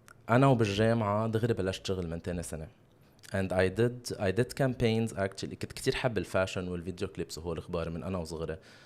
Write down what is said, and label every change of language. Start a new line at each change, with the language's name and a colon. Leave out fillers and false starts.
Arabic: أنا وبالجامعة دغري بلشت شغل من تاني سنة.
English: and I did campaigns actually.
Arabic: كنت كتير حب الفاشن والفيديو كليبس وهو الأخبار من أنا وصغري.